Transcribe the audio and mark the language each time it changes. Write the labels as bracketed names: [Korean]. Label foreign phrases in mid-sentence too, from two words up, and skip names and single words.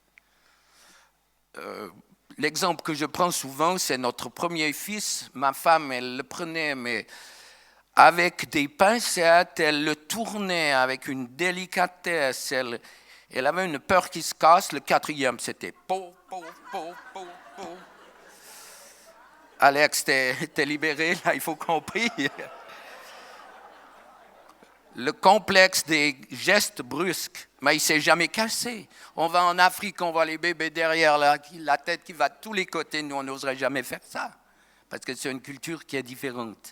[French] L'exemple que je prends souvent, c'est notre premier fils. Ma femme, elle le prenait, mais avec des pincettes, elle le tournait avec une délicatesse. Elle avait une peur qu'il se casse. Le quatrième, c'était po, po, po, po, po. Alex, t'es libéré, là, il faut qu'on prie. Le complexe des gestes brusques, mais il ne s'est jamais cassé. On va en Afrique, on voit les bébés derrière, là, la tête qui va de tous les côtés. Nous, on n'oserait jamais faire ça, parce que c'est une culture qui est différente.